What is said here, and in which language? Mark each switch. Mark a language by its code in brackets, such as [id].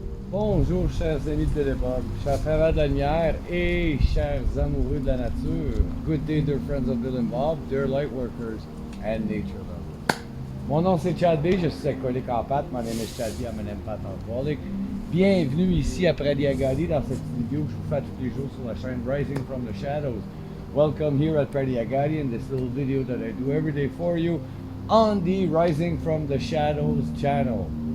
[fr] bonjour, chers amis de Télépod, chers fervents de la lumière et chers amoureux de la nature. [en] Good day, dear friends of Bill and Bob, dear light workers and nature lovers. [fr] Mon nom c'est Chad B, je suis alcoolique en pâte. [en] My name is Chad B, I'm an empath alcoholic. [fr] Bienvenue ici à Prairie Agadi dans cette vidéo que je vous fais tous les jours sur la chaîne Rising from the Shadows. [en] Welcome here at Prairie Agadi in this little video that I do every day for you on the Rising from the Shadows channel.